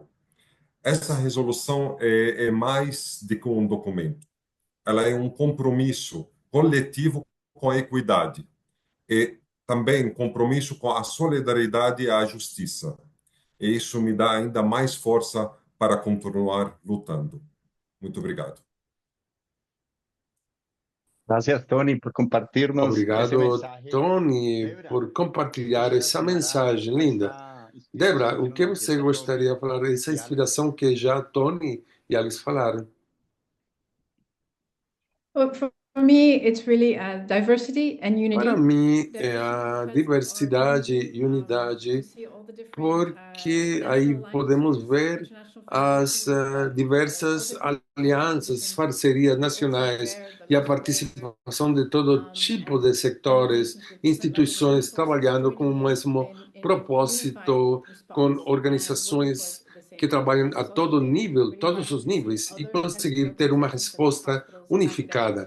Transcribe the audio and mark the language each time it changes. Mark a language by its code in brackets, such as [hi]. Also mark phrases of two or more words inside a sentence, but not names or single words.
[pt] Essa resolução é mais do que um documento. Ela é um compromisso coletivo com a equidade e também compromisso com a solidariedade e a justiça. E isso me dá ainda mais força para continuar lutando. Muito obrigado. [es] Gracias, Tony, por compartirnos ese [pt] Obrigado, [es] mensaje. [pt] Tony, Débora, por compartilhar essa [es] quisiera [pt] mensagem [es] sumar [pt] linda. [es] esta inspiración [pt] Débora, [es] que [pt] o [es] nos [pt] que você [es] manifiesta [pt] gostaria [es] Tony [pt] de falar, essa [es] y Alex. [pt] inspiração que já Tony e Alex falaram? [en] Well, for me, it's really diversity and unity. [pt] Para mim, é a diversidade e unidade, porque aí podemos ver as diversas alianças, parcerias nacionais e a participação de todo tipo de setores, instituições trabalhando com o mesmo propósito, com organizações que trabalham a todo nível, todos os níveis, e conseguir ter uma resposta unificada.